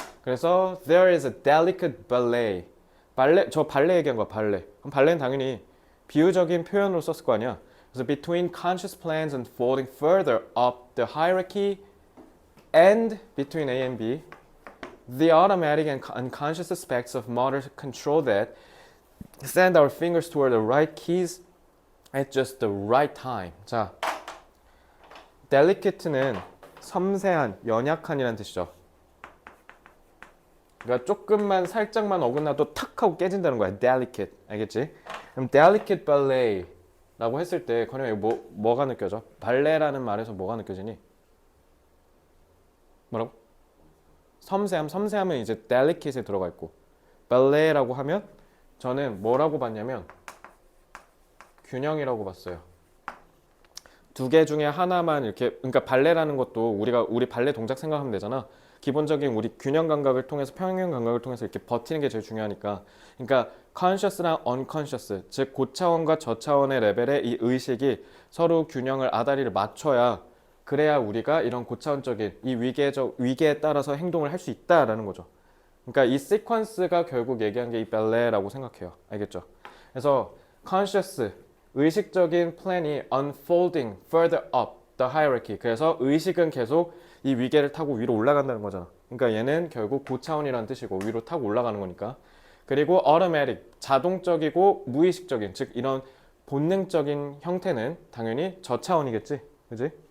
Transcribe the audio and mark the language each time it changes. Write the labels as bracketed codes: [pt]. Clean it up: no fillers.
[en] 그래서 there is a delicate ballet. [ko] 저 발레 얘기한 거야, 발레. 그럼 발레는 당연히 비유적인 표현으로 썼을 거 아니야. [en] 그래서 between conscious plans and folding further up the hierarchy and between A and B, the automatic and unconscious aspects of motor control that send our fingers toward the right keys at just the right time. [ko] 자, delicate는 섬세한, 연약한이라는 뜻이죠. 그러니까 조금만 살짝만 어긋나도 탁 하고 깨진다는 거야. delicate. 알겠지? 그럼 delicate ballet라고 했을 때 건영이 뭐가 느껴져? 발레라는 말에서 뭐가 느껴지니? 뭐라고? 섬세함은 이제 delicate에 들어가 있고 ballet라고 하면 저는 뭐라고 봤냐면 균형이라고 봤어요. 두 개 중에 하나만 이렇게 그러니까 발레라는 것도 우리 발레 동작 생각하면 되잖아. 기본적인 우리 균형 감각을 통해서 평형 감각을 통해서 이렇게 버티는 게 제일 중요하니까. 그러니까 conscious랑 unconscious 즉 고차원과 저차원의 레벨의 이 의식이 서로 균형을 아다리를 맞춰야 그래야 우리가 이런 고차원적인 이 위계에 따라서 행동을 할 수 있다라는 거죠. 그러니까 이 시퀀스가 결국 얘기한 게 이 발레라고 생각해요. 알겠죠? [en] 그래서 conscious [ko] 의식적인 플랜이 [en] unfolding further up the hierarchy. [ko] 그래서 의식은 계속 이 위계를 타고 위로 올라간다는 거잖아. 그러니까 얘는 결국 고차원이라는 뜻이고 위로 타고 올라가는 거니까. 그리고 automatic 자동적이고 무의식적인 즉 이런 본능적인 형태는 당연히 저차원이겠지. 그지?